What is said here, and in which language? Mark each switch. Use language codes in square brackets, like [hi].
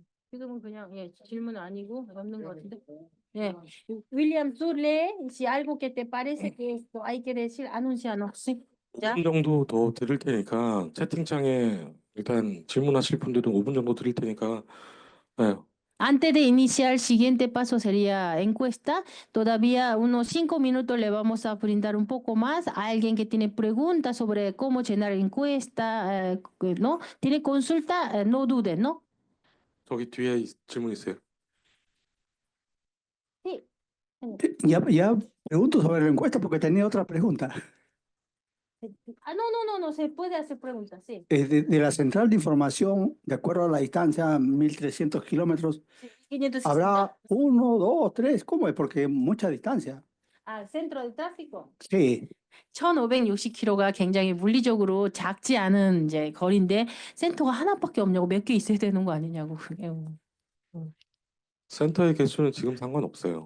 [ko] 지금은 그냥 질문 아니고 없는 것 같은데. [es] William, tú lee si algo que te parece que esto hay que decir, anúncianos. Sí. ¿Ya? [ko] 5분 정도 더 드릴 테니까 채팅창에 일단 질문하실 분들은 5분 정도 드릴 테니까 네, [es] Antes de iniciar, el siguiente paso sería encuesta. Todavía unos 5 minutos le vamos a brindar un poco más a alguien que tiene preguntas sobre cómo llenar encuesta, ¿no? Tiene consulta, no duden, ¿no? [ko] 저기 뒤에 질문 있어요. [es] Sí. Ya pregunto sobre la encuesta porque tenía otra pregunta. No, se puede hacer preguntas, sí. De la central de información, de acuerdo a la distancia, 1.300 kilómetros, Sí, 560. ¿habrá 1, 2, 3? ¿Cómo es? Porque mucha distancia. [ko] 아, 센터 [es] de tráfico. Sí. [ko] 1560km가 굉장히 물리적으로 작지 않은 이제 거리인데 센터가 하나밖에 없냐고 몇 개 있어야 되는 거 아니냐고. 그게. 센터의 개수는 지금 상관없어요.